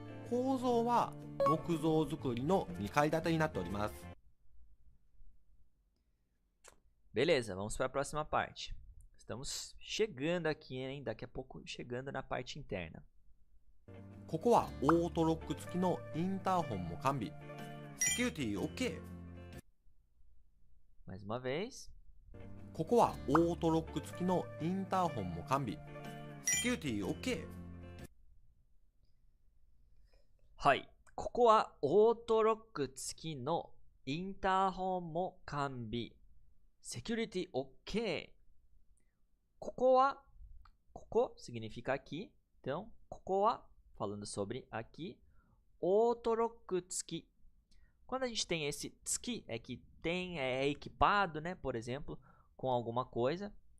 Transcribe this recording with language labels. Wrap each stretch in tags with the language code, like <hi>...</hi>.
<ja>構造は木造造りの2階建てになっております。</ja> <pt>Beleza, vamos para a próxima parte. Estamos chegando aqui, hein? Daqui a pouco chegando na parte interna.</pt> <ja>ここはオートロック付きのインターホンも完備。セキュリティ OK。</ja> <pt>Mais uma vez.</pt> <ja>ここはオートロック付きのインターホンも完備。セキュリティ OK。はい。ここはオートロック付きのインターホンも完備。セキュリティ OK。</ja> <pt>ここsignifica aqui. Então,</pt> <ja>ここは</ja> <pt>falando sobre aqui,</pt> <ja>Otoroku tsuki.</ja> <pt>Quando a gente tem esse tsuki, é que é equipado, né, por exemplo, com alguma coisa.</pt>